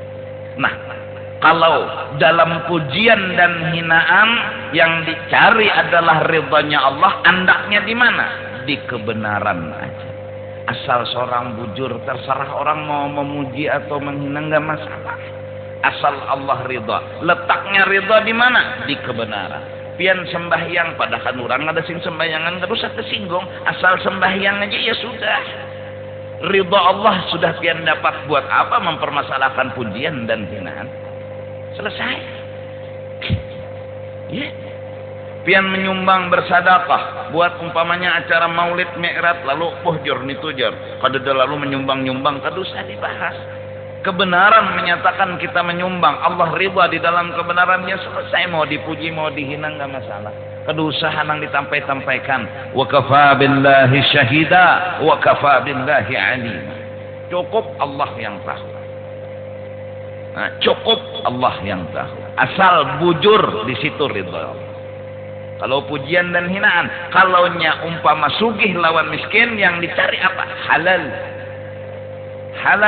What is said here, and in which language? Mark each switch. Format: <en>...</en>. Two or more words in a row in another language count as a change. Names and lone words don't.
<bjn>Nah, kalau dalam pujian dan hinaan yang dicari adalah ridhonya Allah, andaknya di mana? Di kebenaran aja. Asal seorang bujur, terserah orang mau memuji atau menghina, nggak masalah. Asal Allah ridha. Letaknya ridha di mana? Di kebenaran. Pian sembahyang, padahal orang ada sing sembahyangan terus tersinggung. Asal sembahyang aja ya sudah. Ridha Allah sudah pian dapat, buat apa mempermasalahkan pujian dan hinaan? Selesai. Ya. Pian menyumbang bersadaqah, buat umpamanya acara maulid mi'raj lalu jor nitujur. Kada lalu menyumbang-nyumbang, kada usah dibahas. Kebenaran menyatakan kita menyumbang, Allah ridha di dalam kebenarannya, selesai. Mau dipuji mau dihina enggak masalah. Kada usah nang ditampai-tampaikan.</bjn> <ar>Wa kafa billahi syahida wa kafa billahi alim.</ar> <bjn>Cukup Allah yang tahu. Nah, cukup Allah yang tahu. Asal bujur di situ ridha. Kalau pujian dan hinaan, kalaunya umpama sugih lawan miskin, yang dicari apa? Halal. Halal.</bjn>